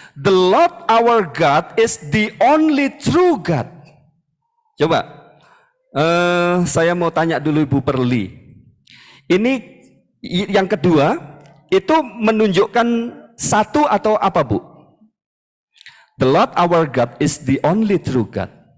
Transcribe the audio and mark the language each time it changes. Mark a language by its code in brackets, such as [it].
[en] The Lord our God is the only true God. [id] Coba, saya mau tanya dulu Ibu Perli. Ini yang kedua, itu menunjukkan satu atau apa, Bu? [en] The Lord our God is the only true God.